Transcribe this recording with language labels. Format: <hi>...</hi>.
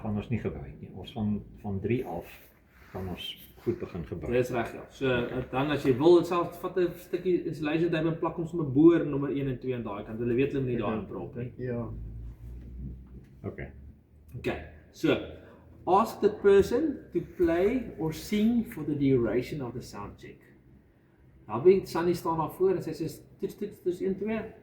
<af>gaan ons nie gebruik nie. Ons gaan van 3 af gaan ons goed begin gebruik. Dis reg, ja. So dan as jy wil self vat 'n stukkie installation tape en plak hom sommer boor nommer 1 en 2 aan daai kant. Hulle weet hulle moet nie daarin prop nie. Ja. Okay. Okay.</af> <en>So ask the person to play or sing for the duration of the sound check.</en> <af>Nou weet Sunny staan daar voor en sy sê toets 1 2.</af>